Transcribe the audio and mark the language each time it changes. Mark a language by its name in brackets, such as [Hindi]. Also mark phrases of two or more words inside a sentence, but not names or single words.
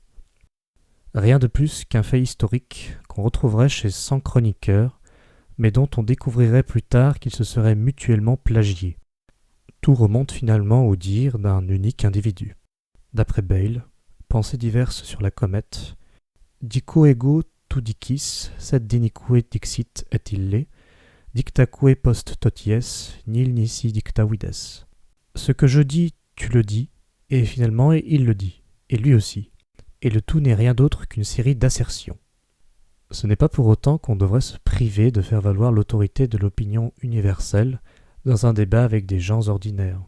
[French] Rien de plus qu'un fait historique qu'on retrouverait chez 100 chroniqueurs, mais dont on découvrirait plus tard qu'ils se seraient mutuellement plagiés. Tout remonte finalement au dire d'un unique individu. D'après Bayle, pensées diverses sur la comète, [Latin] dico ego tu dicis, sed dinique dixit et ille, dictaque post toties, nil nisi dicta vides. [French] Ce que je dis, tu le dis, et finalement il le dit, et lui aussi, et le tout n'est rien d'autre qu'une série d'assertions. Ce n'est pas pour autant qu'on devrait se priver de faire valoir l'autorité de l'opinion universelle dans un débat avec des gens ordinaires.